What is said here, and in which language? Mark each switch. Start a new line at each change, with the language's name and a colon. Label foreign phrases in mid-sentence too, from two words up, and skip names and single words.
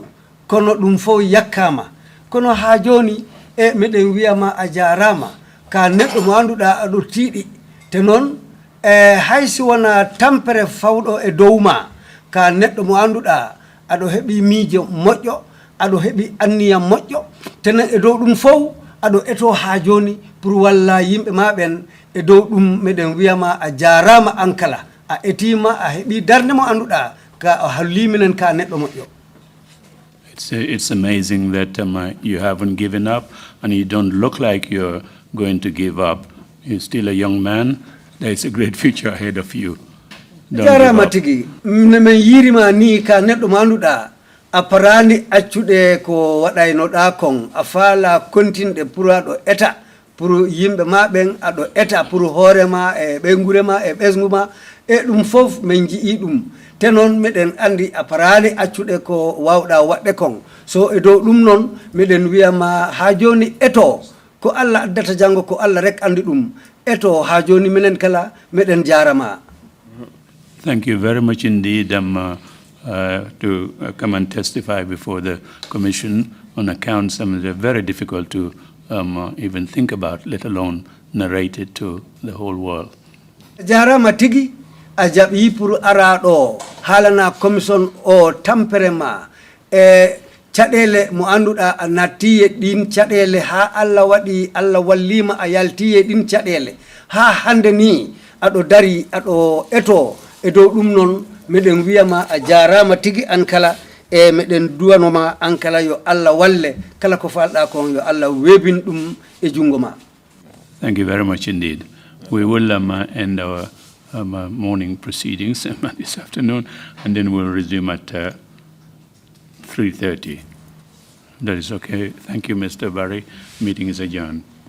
Fula: Kono dum fo yakama kono ha joni e meden wiyama a jarama ka neddo mo anduda ado tiidi te non haysi wona tampere fawdo e dowma ka neddo mo anduda ado hebi miijo mojjo ado hebi anniya mojjo ten e dow dum fow ado eto ha joni pour walla yimbe maben e dow dum meden wiyama a jarama ankala a etima a hebi darde mo anduda ka o halliminen ka neddo mojjo.
English: It's amazing that you haven't given up, and you don't look like you're going to give up. You're still a young man. There's a great future ahead of you.
Fula: Jara matigi, men yirima ni ka neddo manduda aparani accude ko waday no da kon afala kontinde purado eta pour yimbe maben ado eta pour horema e bengurema e besnguma e dum fof men jii dum tenon meden andi aparani accude ko wawda wadde kon so e do dum non meden wiyama ha joni eto ko Allah addata jango ko Allah rek andi dum eto ha joni menen kala meden jarama.
English: Thank you very much indeed to come and testify before the commission on accounts that are very difficult to even think about, let alone narrate it to the whole world.
Fula: Jarama tigi ajabi pour arado halana commission o tamperema caɗele mo anduɗa a nattiye ɗin caɗele ha Allah waɗi Allah wallima a yaltiye ɗin caɗele ha hande ni aɗo dari aɗo eto e dow ɗum noon meɗen wiyama a jarama tigi an kala e meɗen duwanoma an kala yo Allah walle kala ko falɗa kon yo Allah webin ɗum e jungo ma.
English: Thank you very much indeed. We will end our morning proceedings this afternoon, and then we'll resume at 3:30. That is okay. Thank you, Mr. Barry. Meeting is adjourned.